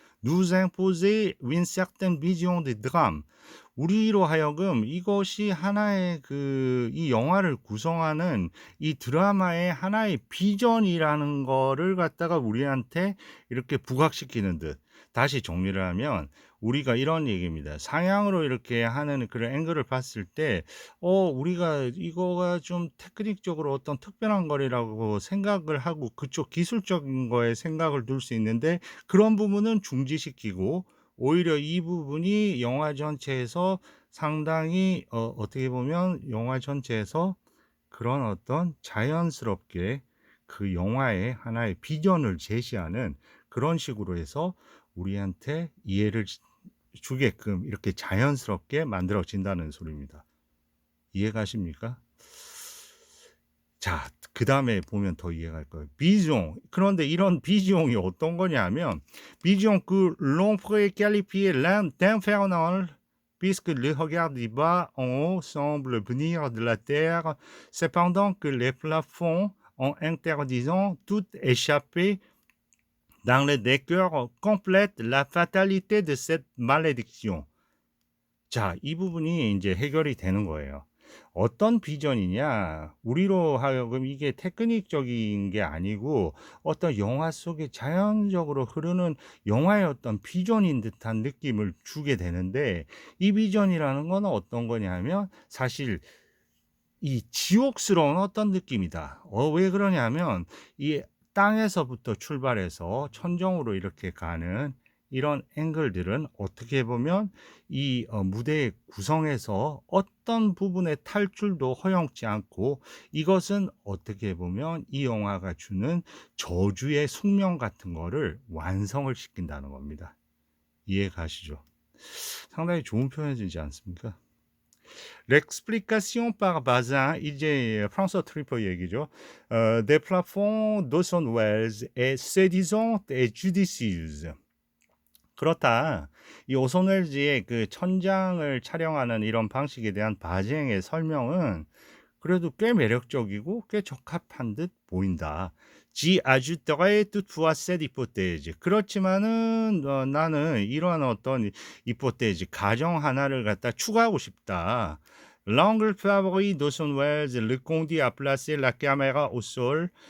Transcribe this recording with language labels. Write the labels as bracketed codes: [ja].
[fr] Nous imposer une certaine vision des drames. [ko] 우리로 하여금 이것이 하나의 이 영화를 구성하는 이 드라마의 하나의 비전이라는 거를 갖다가 우리한테 이렇게 부각시키는 듯. 다시 정리를 하면 우리가 이런 얘기입니다. 상향으로 이렇게 하는 그런 앵글을 봤을 때 우리가 이거가 좀 테크닉적으로 어떤 특별한 거리라고 생각을 하고 그쪽 기술적인 거에 생각을 둘 수 있는데 그런 부분은 중지시키고 오히려 이 부분이 영화 전체에서 상당히 어떻게 보면 영화 전체에서 그런 어떤 자연스럽게 그 영화의 하나의 비전을 제시하는 그런 식으로 해서 우리한테 이해를 주게끔 이렇게 자연스럽게 만들어진다는 소리입니다. 이해가십니까? 자, 그 다음에 보면 더 이해갈 거예요. 비종. 그런데 이런 비종이 어떤 거냐면, 비종 [fr] l'on pourrait qualifier d'infernal, puisque le regard du bas en haut semble venir de la terre, cependant que les plafonds, en interdisant toute échappée dans le décor, complètent la fatalité de cette malédiction. [ko] 자, 이 부분이 이제 해결이 되는 거예요. 어떤 비전이냐? 우리로 하여금 이게 테크닉적인 게 아니고 어떤 영화 속에 자연적으로 흐르는 영화의 어떤 비전인 듯한 느낌을 주게 되는데 이 비전이라는 건 어떤 거냐면 사실 이 지옥스러운 어떤 느낌이다. 왜 그러냐면 이 땅에서부터 출발해서 천정으로 이렇게 가는 이런 앵글들은 어떻게 보면 이 무대의 구성에서 어떤 부분의 탈출도 허용치 않고 이것은 어떻게 보면 이 영화가 주는 저주의 숙명 같은 거를 완성을 시킨다는 겁니다. 이해 가시죠? 상당히 좋은 표현이지 않습니까? [fr] L'explication par Bazin, [ko] 이제 프랑스 트리퍼 얘기죠. [fr] Des plafonds d'Orson Welles est séduisante et judicieuse. [ko] 그렇다. 이 오손 웰즈의 그 천장을 촬영하는 이런 방식에 대한 바쟁의 설명은 그래도 꽤 매력적이고 꽤 적합한 듯 보인다. [fr] J'y ajouterai toutefois cette hypothèse. [ko] 그렇지만은 나는 이러한 어떤 히포테즈 가정 하나를 갖다 추가하고 싶다. [fr] L'angle favori d'Orson Welles le conduit à placer la caméra au sol.